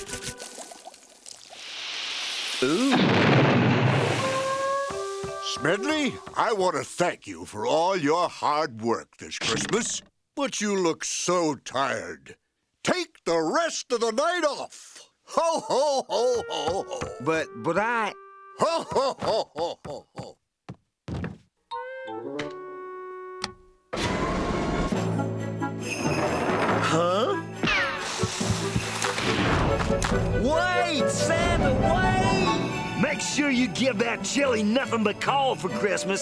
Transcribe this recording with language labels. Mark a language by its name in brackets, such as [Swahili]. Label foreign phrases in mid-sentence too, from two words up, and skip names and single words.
[English] Ooh. Smedley, I want to thank you for all your hard work this Christmas, but you look so tired. Take the rest of the night off. Ho, ho, ho, ho, ho. But I... Ho, ho, ho, ho, ho, ho. Huh? Wait, Santa, wait! Make sure you give that Chilly nothing but coal for Christmas.